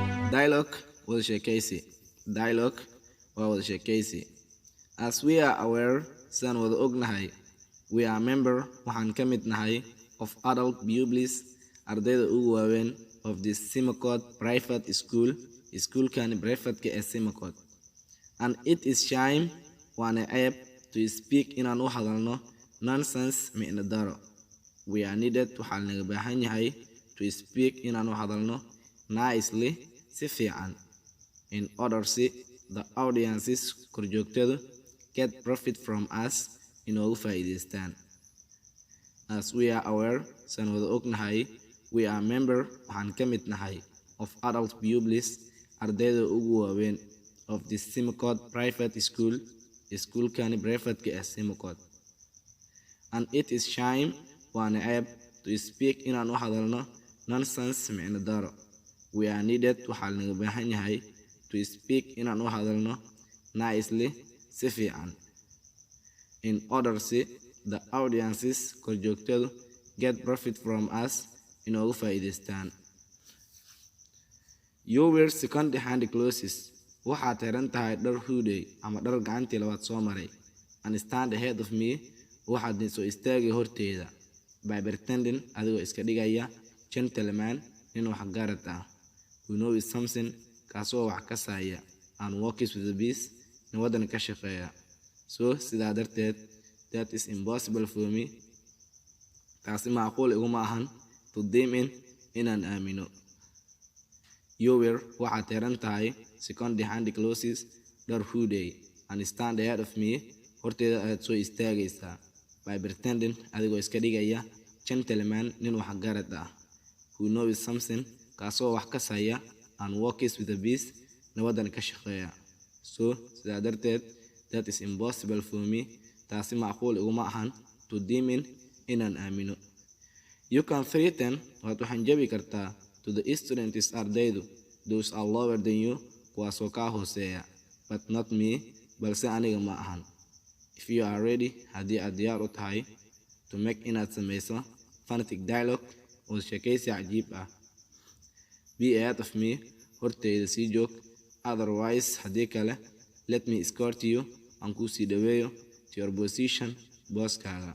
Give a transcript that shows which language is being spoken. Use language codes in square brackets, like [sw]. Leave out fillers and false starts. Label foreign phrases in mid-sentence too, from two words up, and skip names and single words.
[so] Dialogue wada sheekaysi. Dialogue waa wada sheekaysi. [en] As we are aware, [so] sidaan wada ognahay, [en] we are member [so] waxaan ka mid nahay [en] of adult pupils [so] ardayda ugu waaweyn [en] of the Simacot private school, [so] iskuulkani privateka ee Simacot. [en] And it is shame [so] waana ceeb [en] to speak [so] inaan u hadalno [en] nonsense [so] micno daro. [en] We are needed [so] waxaa naga baahan yahay [en] to speak [so] inaan u hadalno [en] nicely [so] si fiican [en] in order si the audiences korjoogtadu get profit from us [so] inoogu faa'iidaystaan. [en] As we are aware, [so] san wada ognahay, [en] we are member [so] waxaan ka mid nahay [en] of adult pupils [so] ardayda ugu waaweyn [en] of the Simacot private school, [so] iskuulkani privateka ee Simacot. [en] And it is shame [so] waana ceeb [en] to speak [so] inaan u hadalno [en] nonsense [so] micno daro. [en] We are needed [so] waxaa naga baahan yahay [en] to speak [so] inaan u hadalno [en] nicely [so] si fiican [en] in order si the audiences korjoogtadu get profit from us [so] inoogu faa'iidaystaan. [en] You wear second hand clothes [so] waxaad xiran tahay dhar hoodie ama dhar gacantii labaad soo maray [en] and stand ahead of me [so] waxaad soo istaagay horteeda [en] by pretending [so] adigoo iska dhigaya gentleman nin wax garad ah [en] who knows something [so] kaasoo wax ka saaya [en] and works with the peace [so] nin wadan ka shaqeeya. [en] So [so] sidaa darteed [en] that is impossible for me [so] taasi macquul iguma ahan [en] to them [so] inaan aamino. [en] You wear [so] waxaad xiran tahay [en] second hand clothes [so] dhar hoodie [en] and stand ahead of me [so] horteeda ayaad soo istaagaysaa [en] by pretending [so] adigoo iska dhigaya gentleman nin wax garad ah [en] who knows something [so] kaasoo wax ka saya [en] and works with the peace [so] nin wadan ka shaqeeya. [en] So [so] sidaa darteed [en] that is impossible for me [so] taasi macquul iguma ahan [en] to them [so] inaan aamino. [en] You can threaten [so] waad waxaan jabi kartaa [en] to the students ardaydu those are lower than you [so] kuwaasoo kaa hooseeya [en] but not me [so] balse aniga ma ahan. [en] If you are ready [so] haddii aad diyaar u tahay [en] to make [so] inaad samayso [en] phonetic dialogue [so] oo sheekaysi cajiib ah, [en] be ahead of me [so] horteyda sii joog, otherwise haddii kale [en] let me escort you [so] aan kuu sii dhaweeyo [en] to your position [so] booskaaga.